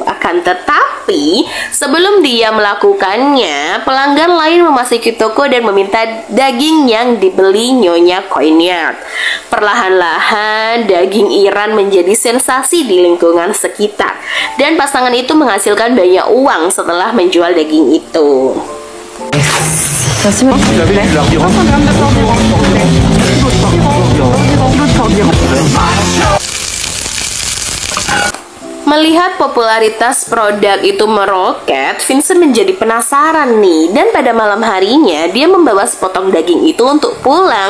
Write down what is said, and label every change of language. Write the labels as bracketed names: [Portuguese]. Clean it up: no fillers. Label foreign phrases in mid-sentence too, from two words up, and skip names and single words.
[Indonesian] Akan tetapi, sebelum dia melakukannya, pelanggan lain memasuki toko dan meminta daging yang dibeli Nyonya Coignard. Perlahan-lahan, daging Iran menjadi sensasi di lingkungan sekitar, dan pasangan itu menghasilkan banyak uang setelah menjual daging itu. [French] Ça se met. [Indonesian] Melihat popularitas produk itu meroket, Vincent menjadi penasaran nih. Dan pada malam harinya, dia membawa sepotong daging itu untuk pulang.